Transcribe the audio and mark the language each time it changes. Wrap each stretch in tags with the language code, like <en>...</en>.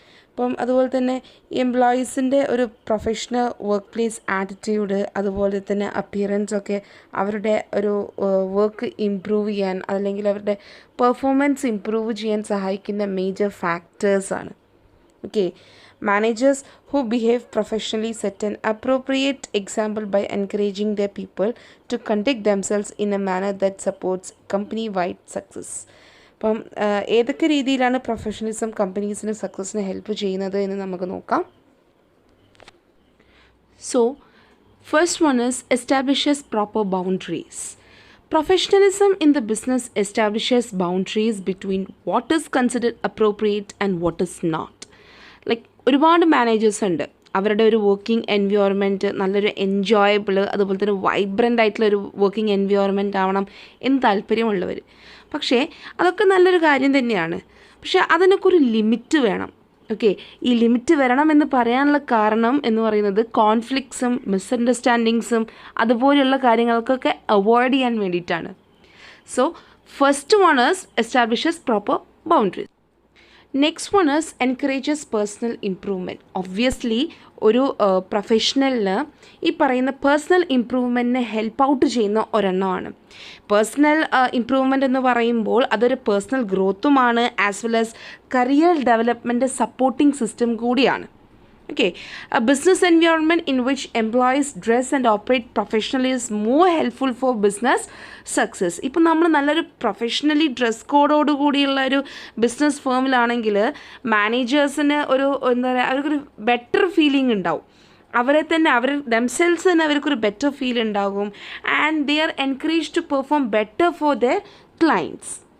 <ml>അപ്പം അതുപോലെ തന്നെ എംപ്ലോയീസിൻ്റെ ഒരു പ്രൊഫഷണൽ വർക്ക് പ്ലേസ് ആറ്റിറ്റ്യൂഡ് അതുപോലെ തന്നെ അപ്പിയറൻസൊക്കെ അവരുടെ ഒരു വർക്ക് ഇമ്പ്രൂവ് ചെയ്യാൻ അല്ലെങ്കിൽ അവരുടെ പെർഫോമൻസ് ഇമ്പ്രൂവ് ചെയ്യാൻ സഹായിക്കുന്ന major ഫാക്ടേഴ്സാണ്.</ml> <en>Okay, managers who behave professionally set an appropriate example by encouraging their people to conduct themselves in a manner that supports company-wide success.</en> <ml>അപ്പം ഏതൊക്കെ രീതിയിലാണ് പ്രൊഫഷണലിസം കമ്പനീസിന് സക്സസ്സിന് ഹെൽപ്പ് ചെയ്യുന്നത് എന്ന് നമുക്ക് നോക്കാം.</ml> <en>So, first one is establishes proper boundaries. Professionalism in the business establishes boundaries between what is considered appropriate and what is not.</en> <ml>ഒരുപാട് managers ഉണ്ട്, അവരുടെ ഒരു വർക്കിംഗ് എൻവയോൺമെൻറ്റ് നല്ലൊരു എൻജോയബിൾ അതുപോലെ തന്നെ വൈബ്രൻ്റ് ആയിട്ടുള്ളൊരു വർക്കിംഗ് എൻവയോൺമെൻറ്റ് ആവണം എന്ന് താല്പര്യമുള്ളവർ. പക്ഷേ അതൊക്കെ നല്ലൊരു കാര്യം തന്നെയാണ്, പക്ഷേ അതിനൊക്കെ ഒരു ലിമിറ്റ് വേണം. ഓക്കെ, ഈ ലിമിറ്റ് വരണം എന്ന് പറയാനുള്ള കാരണം എന്ന് പറയുന്നത് കോൺഫ്ലിക്ട്സും മിസ്അണ്ടർസ്റ്റാൻഡിങ്സും അതുപോലെയുള്ള കാര്യങ്ങൾക്കൊക്കെ അവോയ്ഡ് ചെയ്യാൻ വേണ്ടിയിട്ടാണ്.</ml> <en>So first one is establishes proper boundaries. Next one is encourages personal improvement.</en> <ml>Obviously ഒരു പ്രൊഫഷണലിന് ഈ പറയുന്ന പേഴ്സണൽ ഇംപ്രൂവ്മെൻറ്റിനെ ഹെൽപ്പ് ഔട്ട് ചെയ്യുന്ന ഒരെണ്ണമാണ്. പേഴ്സണൽ ഇംപ്രൂവ്മെൻ്റ് എന്ന് പറയുമ്പോൾ അതൊരു personal ഗ്രോത്തുമാണ്, as well as career development supporting system കൂടിയാണ്.</ml> <en>Okay, a business environment in which employees dress and operate professionally is more helpful for business success.</en> <ml>ഇപ്പോൾ നമ്മൾ നല്ലൊരു പ്രൊഫഷണലി ഡ്രസ് കോഡോട് കൂടിയുള്ള ഒരു ബിസിനസ് ഫേമിലാണെങ്കിൽ മാനേജേഴ്സിന് ഒരു എന്താ പറയുക, അവർക്കൊരു ബെറ്റർ ഫീലിംഗ് ഉണ്ടാവും. അവരെ തന്നെ ദംസെൽസ് തന്നെ അവർക്കൊരു ബെറ്റർ ഫീൽ ഉണ്ടാകും.</ml> <en>And they are encourage to perform better for their clients.</en>